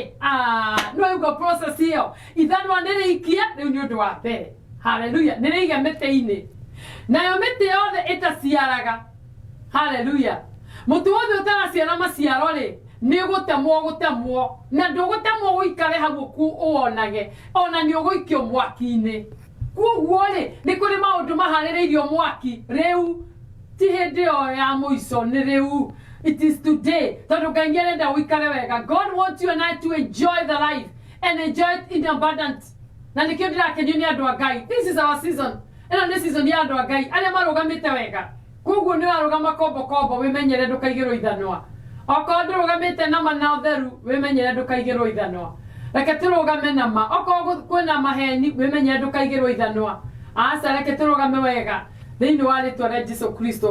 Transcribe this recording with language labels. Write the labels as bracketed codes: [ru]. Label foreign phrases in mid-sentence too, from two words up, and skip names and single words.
[ki] No yugo process ĩyo ithanwa nĩ rĩikie rĩu nĩ ũndũ wa mbere haleluya nĩ rĩige mĩtĩ-inĩ nayo mĩtĩ yothe ĩtaciaraga haleluya mũtĩ wothe ũtaraciara maciaro rĩ nĩ gũtemwo na ndũgũtemwo ũikare hau uonage ona nĩ ũgũikio mwaki-inĩ. Koguo rĩ nĩ kũrĩ maũndũ maharĩrĩirio mwaki rĩu ti hĩndĩ ĩyo ya mũico nĩ rĩu. [en] It is today. [ki] Tondũ Ngai nĩ arenda ũikare wega. [en] God wants you and I to enjoy the life and enjoy it in abundance. [ki] Na nĩkĩo ndĩrakenio nĩ andũ a Ngai. [en] This is our season. [ki] Ĩno nĩ season ya andũ a Ngai arĩa marũgamĩte wega. Koguo nĩ warũgama kombo wĩmenyere ndũkaigĩrwo ithanwa. Okorwo ndũrũgamĩte na ma na ũtheru wĩmenyere ndũkaigĩrwo ithanwa. Reke tũrũgame na ma. Okorwo kwĩna maheni wĩmenyere ndũkaigĩrwo ithanwa. Aca reke tũrũgame wega thĩinĩ wa rĩtwa rĩa Jesũ Kristo.